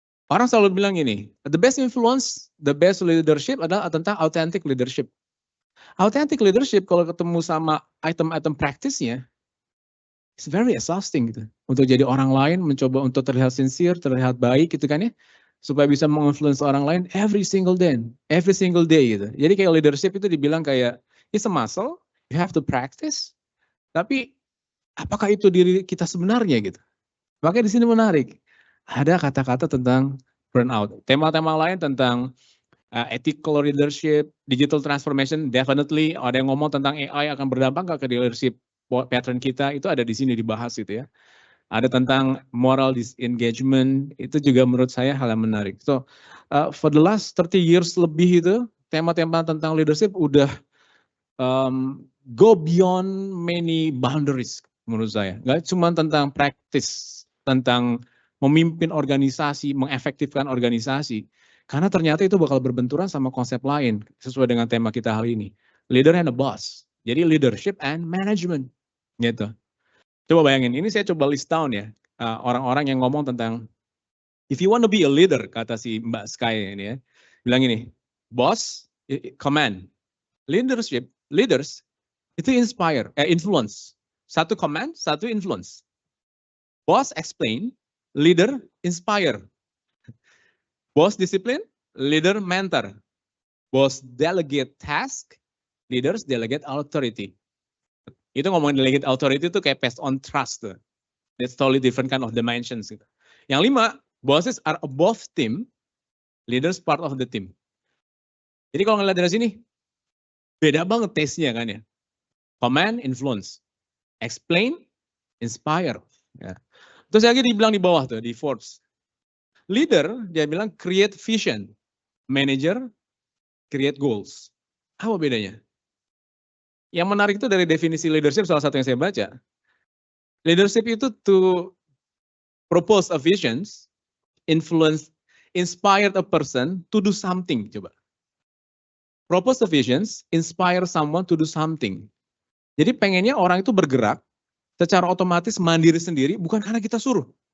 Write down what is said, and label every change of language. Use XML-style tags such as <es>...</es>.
<id>Orang selalu bilang gini,</id> <en>the best influence, the best leadership</en> <id>adalah tentang</id> <en>authentic leadership.</en> <id>Authentic leadership kalau ketemu sama item-item praktisnya,</id> <en>it's very exhausting</en> <id>gitu. Untuk jadi orang lain, mencoba untuk terlihat sincere, terlihat baik gitu kan ya. Supaya bisa menginfluence orang lain</id> <en>every single day</en> <id>gitu. Jadi kayak leadership itu dibilang kayak,</id> <en>it's a muscle, you have to practice.</en> <id>Tapi apakah itu diri kita sebenarnya gitu? Makanya di sini menarik. Ada kata-kata tentang burnout. Tema-tema lain tentang ethical leadership, digital transformation, definitely ada yang ngomong tentang AI akan berdampak nggak ke leadership pattern kita, itu ada di sini dibahas gitu ya. Ada tentang moral disengagement, itu juga menurut saya hal yang menarik.</id> <en>So, for the last 30 years</en> <id>lebih itu, tema-tema tentang leadership udah</id> <en>go beyond many boundaries</en> <id>menurut saya. Nggak cuma tentang practice, tentang memimpin organisasi, mengefektifkan organisasi. Karena ternyata itu bakal berbenturan sama konsep lain sesuai dengan tema kita hari ini.</id> <en>Leader and a boss. Jadi leadership and management.</en> <id>Gitu. Coba bayangin, ini saya coba list down ya. Orang-orang yang ngomong tentang,</id> <en>if you want to be a leader,</en> <id>kata si Mbak Sky ini ya. Bilang ini, boss, command. Leadership, leaders, itu influence.</id> <en>Satu command, satu influence. Boss explain, leader inspire. Boss discipline, leader mentor. Boss delegate task, leaders delegate authority.</en> <id>Itu ngomongin delegate authority itu kayak based on trust.</id> <en>That's totally different kind of dimensions. Yang 5, bosses are above team, leaders part of the team.</en> <id>Jadi kalau ngeliat dari sini, beda banget taste-nya kan ya.</id> <en>Command, influence. Explain, inspire. Ya.</en> <id>Terus lagi dibilang di bawah tuh, di Forbes. Leader, dia bilang create vision.</id> <en>Manager, create goals.</en> <id>Apa bedanya? Yang menarik itu dari definisi leadership, salah satu yang saya baca.</id> <en>Leadership itu to propose a vision, influence, inspire a person to do something. Coba. Propose a vision, inspire someone to do something.</en> <id>Jadi pengennya orang itu bergerak, secara otomatis mandiri sendiri, bukan karena kita suruh.</id>